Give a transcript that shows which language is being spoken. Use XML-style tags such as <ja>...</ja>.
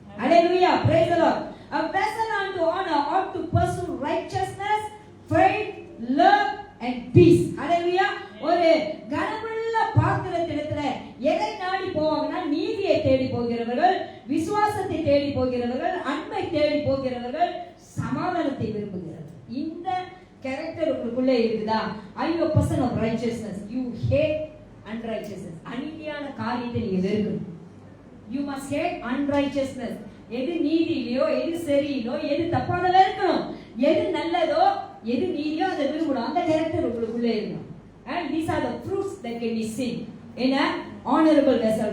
<ta>Hallelujah, praise the Lord.</ta> <en>A vessel unto honor ought to pursue righteousness, faith, love and peace.</en> <ta>ஹல்லேலூயா. ஒரு கனமுள்ள பாத்திரத்திடத்துல எதை நாடி போவாங்கன்னா நீதியை தேடி போகிறவர்கள், விசுவாசத்தை தேடி போகிறவர்கள், அன்பை தேடி போகிறவர்கள், சமாதானத்தை விரும்புகிறவர்கள். இந்த கேரக்டர் உங்களுக்குள்ள இருக்குதா?</ta> <en>Are you a person of righteousness? You hate unrighteousness.</en> <ta>அநீதியான காரியத்தை நீங்க வெறுக்கணும்.</ta> <en>You must hate unrighteousness.</en> <ta>எது நீதியிலையோ, எது சரியிலோ, எது தப்பானதோ இருக்கணும். எது நல்லதோ, எது நீதியோ அதை விரும்பணும். அந்த கேரக்டர் உங்களுக்குள்ள இருக்கணும்.</ta> <en>And these are the fruits that can be seen in a honorable vessel.</en>